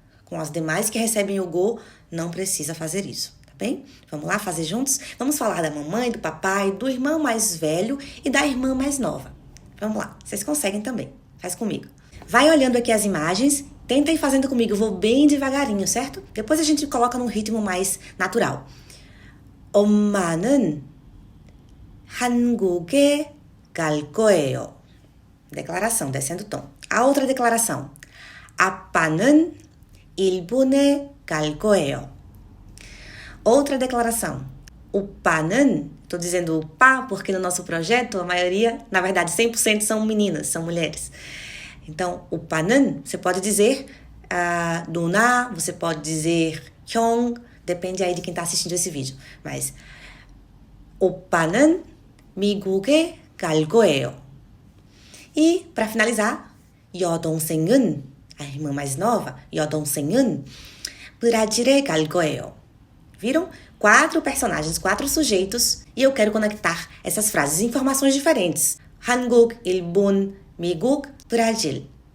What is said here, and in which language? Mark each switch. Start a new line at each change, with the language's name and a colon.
Portuguese: Com as demais que recebem o go, não precisa fazer isso. Bem? Vamos lá fazer juntos? Vamos falar da mamãe, do papai, do irmão mais velho e da irmã mais nova. Vamos lá, vocês conseguem também. Faz comigo. Vai olhando aqui as imagens, tenta ir fazendo comigo. Eu vou bem devagarinho, certo? Depois a gente coloca num ritmo mais natural.
Korean: 엄마는 한국에 갈 거예요.
Portuguese: Declaração, descendo o tom. A outra declaração.
Korean: 아빠는 일본에 갈 거예요.
Portuguese: Outra declaração. O 빠는, estou dizendo o pá porque no nosso projeto a maioria, na verdade 100% são meninas, são mulheres. Então, o 빠는, você pode dizer 누나, você pode dizer 형, depende aí de quem está assistindo esse vídeo.
Korean: Mas o 빠는 미국에 갈 거예요.
Portuguese: E, para finalizar, 여동생은, a irmã mais nova,
Korean: 여동생은 브라질에 갈 거예요.
Portuguese: Viram? 4 personagens, 4 sujeitos, e eu quero conectar essas frases, informações diferentes.
Korean: 한국, 일본, 미국, 브라질.